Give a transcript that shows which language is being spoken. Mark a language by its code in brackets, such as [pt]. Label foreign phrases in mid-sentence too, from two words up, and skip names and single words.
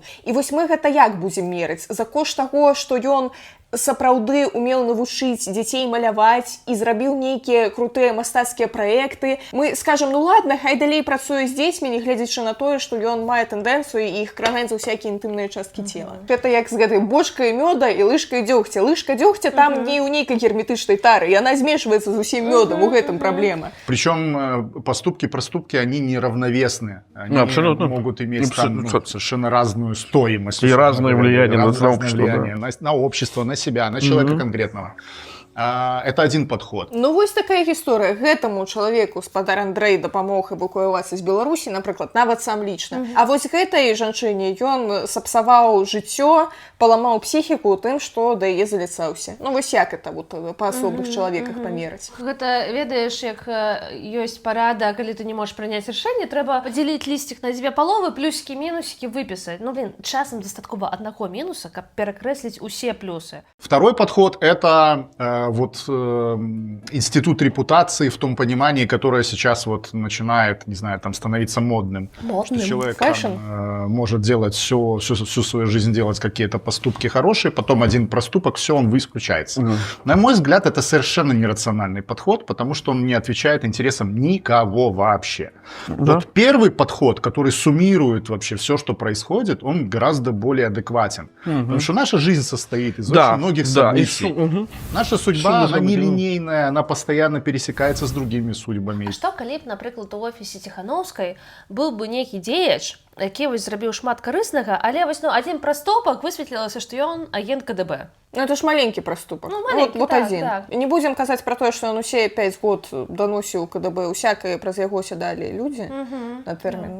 [be] І вось мы гэта як будзем мерыць? За кошт таго, што ён сапраўды умеў навучыць дзяцей маляваць і зрабіў нейкія крутыя мастацкія праекты. Мы скажам, ну ладно, хай далей працуе з дзецьмі, не гледзячы на тое, што ён мае тэндэнцыю і іх кранаць за ўсякія інтымныя часткі цела. Гэта як з гэтай бочкай мёда і лыжкай дзёгця. Лыжка дзёгця там не ў нейкай герметычнай тары, яна змешваецца з усім мёдам, у гэтым праблема. [ru] Причем поступки, они неравновесны. Они могут иметь там, совершенно разную стоимость. И разное влияние на общество, на себя, на человека конкретного. Это один подход. [be] Ну, вось такая гісторыя. Гэтаму чалавеку спадар Андрэй дапамог эвакуявацца з Беларусі, напрыклад, нават сам лічна. А вось гэтай жанчыне ён сапсаваў жыццё, паламаў псіхіку тым, што да яе заліцаўся. Ну, вось як [ru] это вот, [be] па асобных чалавеках памераць. Гэта, ведаеш, як ёсць парада, калі ты не можаш прыняць рашэнне, трэба падзяліць лісцік на дзве паловы, плюсікі, мінусікі выпісаць. Ну, блин, часам дастаткова аднаго мінуса, каб перакрэсліць усе плюсы. [ru] Второй подход – это институт репутации в том понимании, которое сейчас вот начинает, не знаю, там становиться модным. Что человек там, может делать всю свою жизнь, делать какие-то поступки хорошие, потом один проступок, все, он исключается. На мой взгляд, это совершенно нерациональный подход, потому что он не отвечает интересам никого вообще. Вот первый подход, который суммирует вообще все, что происходит, он гораздо более адекватен. Потому что наша жизнь состоит из очень многих событий. Наша судьба, она нелинейная, она постоянно пересекается с другими судьбами. [be] А што, калі б, напрыклад, у офісе Ціханаўскай быў бы нейкі дзеяч, які вось зрабіў шмат карыснага, але вось, ну, адзін праступак высветлілася, што ён агент КДБ. Ну, [ru] это ж [be] маленькі праступак. Ну, маленькі, вот так, адзін. так. Не будзем казаць пра тое, што ён усе 5 год даносіў КДБ, усякае праз яго сядалі людзі на тэрмін.